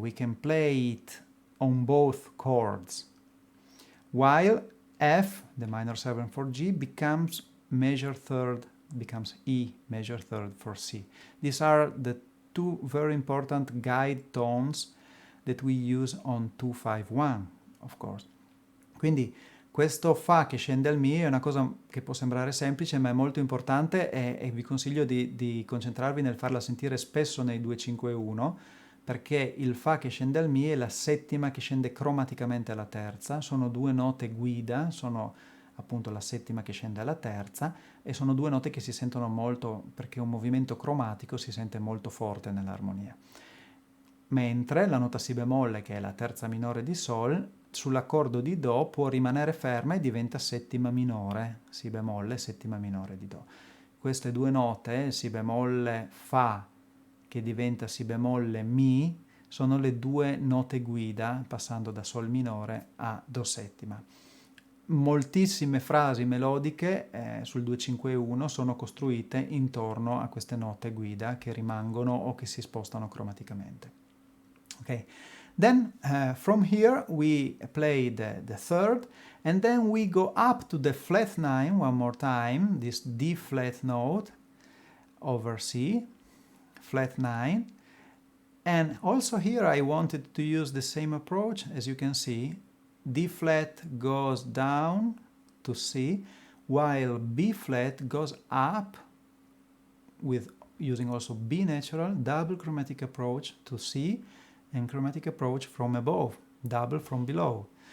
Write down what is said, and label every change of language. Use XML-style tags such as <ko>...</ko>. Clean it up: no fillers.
<en>We can play it on both chords, while F, the minor 7 for G, becomes major third, becomes E, major third for C. These are the two very important guide tones that we use on 2-5-1, of course.</en> <it>Quindi questo Fa che scende al Mi è una cosa che può sembrare semplice, ma è molto importante, e vi consiglio di concentrarvi nel farla sentire spesso nei 2-5-1, perché il Fa che scende al Mi è la settima che scende cromaticamente alla terza. Sono due note guida, sono appunto la settima che scende alla terza, e sono due note che si sentono molto, perché un movimento cromatico si sente molto forte nell'armonia. Mentre la nota Si bemolle, che è la terza minore di Sol, sull'accordo di Do può rimanere ferma e diventa settima minore, Si bemolle, settima minore di Do. Queste due note, Si bemolle Fa, che diventa Si bemolle Mi, sono le due note guida passando da Sol minore a Do settima. Moltissime frasi melodiche sul 2-5-1 sono costruite intorno a queste note guida che rimangono o che si spostano cromaticamente. Okay.</it> <en>Then from here we play the third, and then we go up to the flat 9 one more time, this D flat note over C, flat 9. And also here I wanted to use the same approach. As you can see, D flat goes down to C, while B flat goes up with using also B natural, double chromatic approach to C, and chromatic approach from above, double from below.</en>